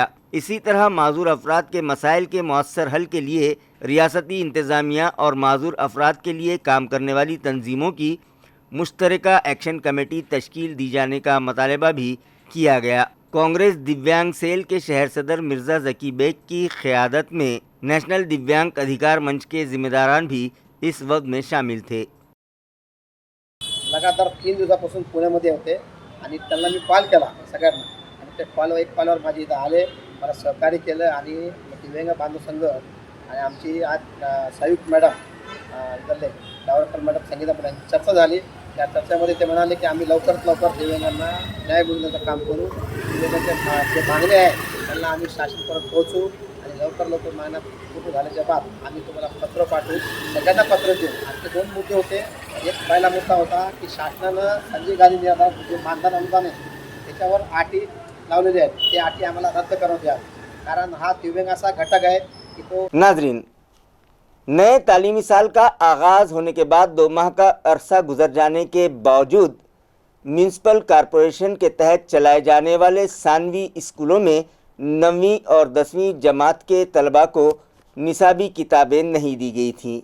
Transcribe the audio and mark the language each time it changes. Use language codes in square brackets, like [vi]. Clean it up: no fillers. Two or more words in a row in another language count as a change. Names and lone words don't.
[ur] اسی طرح معذور افراد کے مسائل کے مؤثر حل کے لیے ریاستی انتظامیہ اور معذور افراد کے لیے کام کرنے والی تنظیموں کی مشترکہ ایکشن کمیٹی تشکیل دی جانے کا مطالبہ بھی کیا گیا۔ کانگریس دیویانگ سیل کے شہر صدر مرزا ذکی بیگ کی قیادت میں نیشنل دیویانگ ادھیکار منچ کے ذمہ داران بھی اس وقت میں شامل تھے۔ [mr] लगातार 3 दिवसापासून पुण्यामध्ये होते आणि त्यांना मी कॉल केला सगळ्यांना आणि ते कॉलवर माझी इथं आले, मला सहकार्य केलं आणि दिव्यांग बांधव संघ आणि आमची आज संयुक्त मॅडम इथले डावरकर मॅडम संगीता मॅडम चर्चा झाली। त्या चर्चेमध्ये ते म्हणाले की आम्ही लवकरात लवकर दिव्यांगांना न्याय मिळवण्याचं काम करू, दिव्यांगांच्या जे मागणे आहे त्यांना आम्ही शासनापर्यंत पोहोचू आणि लवकर मागण्या पूर्ण झाल्याच्या बाद आम्ही तुम्हाला पत्र पाठवू, सगळ्यांना पत्र देऊ। आमचे 2 मुद्दे होते। एक पहिला मुद्दा होता की शासनानं संजय गांधी निराधार जे मानधन अनुदान आहे त्याच्यावर अटी लावलेली आहेत, ते अटी आम्हाला रद्द करून द्या, कारण हा दिव्यांग असा घटक आहे की तो। [ur] ناظرین، نئے تعلیمی سال کا آغاز ہونے کے بعد 2 ماہ کا عرصہ گزر جانے کے باوجود میونسپل کارپوریشن کے تحت چلائے جانے والے ثانوی اسکولوں میں 9ویں اور 10ویں جماعت کے طلبہ کو نصابی کتابیں نہیں دی گئی تھیں.